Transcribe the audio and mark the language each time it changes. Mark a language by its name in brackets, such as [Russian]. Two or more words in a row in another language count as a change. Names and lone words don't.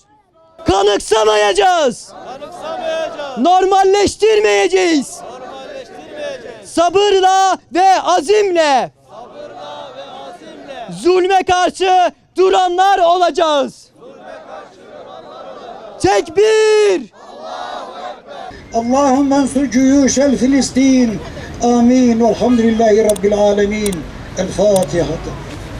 [Turkish] Kanıksamayacağız. Normalleştirmeyeceğiz. Sabırla ve azimle. Zulme karşı duranlar olacağız. Tekbir! [Arabic] اللهم انصر جيوش الفلسطين آمين والحمد لله رب العالمين الفاتحة